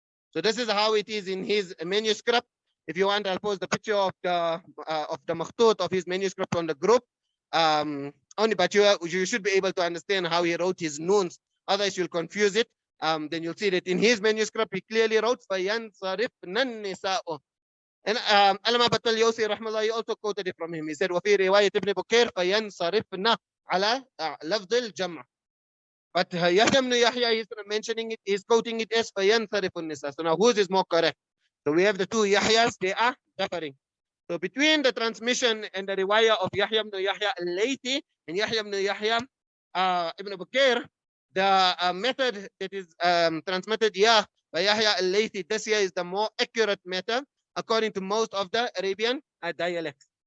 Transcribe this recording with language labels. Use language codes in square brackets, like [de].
[en] So this is how it is in his manuscript. If you want, I'll post the picture of the makhtut of his manuscript on the group. Only, but you should be able to understand how he wrote his noons. Otherwise, you'll confuse it. Then you'll see that in his manuscript, he clearly wrote [ar] فَيَنْصَرِفْنَ النِّسَاءُ. [en] And Allama Batal-Yawsi rahmallah, he also quoted it from him. He said, [ar] وَفِي رِوَايَةِ ابن بكير فَيَنْصَرِفْنَ عَلَى لَفْظِ الْجَمْعِ. [en] But Yahya ibn Yahya, he's mentioning it, he's quoting it as [ar] فَيَنْصَرِفُ النِّسَاءُ. [en] So now whose is more correct? So we have the two Yahyas, they are differing. So between the transmission and the riwayah of Yahya ibn Yahya al-Laythi and Yahya ibn Yahya ibn Bukair, the method that is transmitted here by Yahya al-Laythi, this here is the more accurate method according to most of the Arabian dialects.